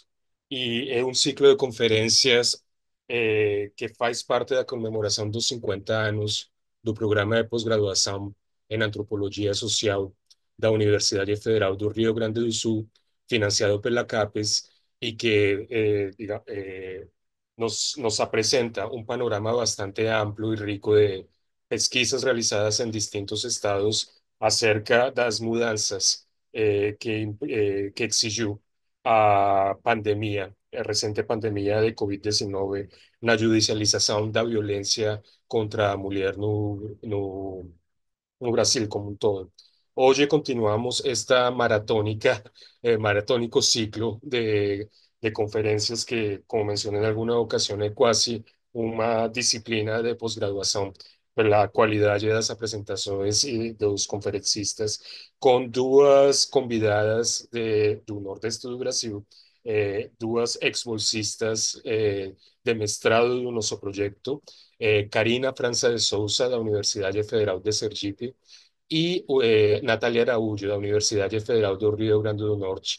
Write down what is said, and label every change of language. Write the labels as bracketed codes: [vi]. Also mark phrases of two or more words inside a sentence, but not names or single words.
[pt] E é um ciclo de conferências que faz parte da comemoração dos 50 anos do programa de pós-graduação em Antropologia Social da Universidade Federal do Rio Grande do Sul, financiado pela CAPES, e que nos apresenta [es] un panorama bastante amplio y rico de pesquisas realizadas en distintos estados acerca de las mudanzas que exigió [pt] a pandemia, a recente pandemia de COVID-19, na judicialização da violência contra a mulher no Brasil [es] como un todo. Hoy continuamos esta maratónico ciclo de conferencias que, como mencioné en alguna ocasión, es casi una disciplina de posgraduación [pt] pela qualidade das apresentações e dos conferencistas, com duas convidadas do Nordeste do Brasil, duas ex-bolsistas de mestrado do nosso projeto, Karina França de Souza, da Universidade Federal de Sergipe, e Natália Araújo, da Universidade Federal do Rio Grande do Norte.